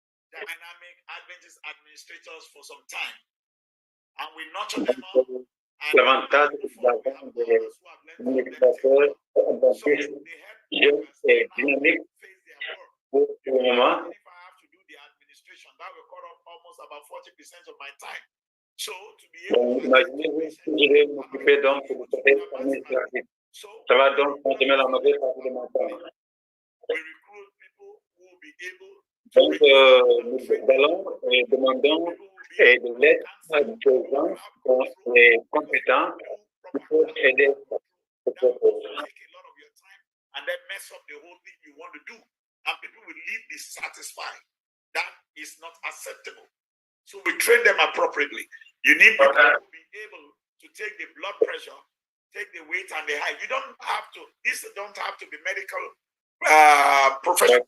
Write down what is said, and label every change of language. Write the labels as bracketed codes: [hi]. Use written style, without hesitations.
[en] Dynamic Adventist administrators for some time, and we nurture them up. [fr] L'avantage d'avoir des administrateurs adventistes jeunes et dynamiques pour le moment. [en] If I have to do the administration, that will cut off almost about 40% of my time. So to be able to [fr] imaginez-vous si je vais m'occuper donc du côté administratif. Ça va donc consommer la mauvaise partie de mon temps. [en] we recruit people who will be able. [fr] Donc, nous allons et demandons de l'aide à des gens qui sont compétents qui peuvent aider ce propos. [en] And then mess up the whole thing you want to do. And people will leave dissatisfied. That is not acceptable. So we train them appropriately. You need people to be able to take the blood pressure, take the weight and the height. You don't have to, these don't have to be medical professionals.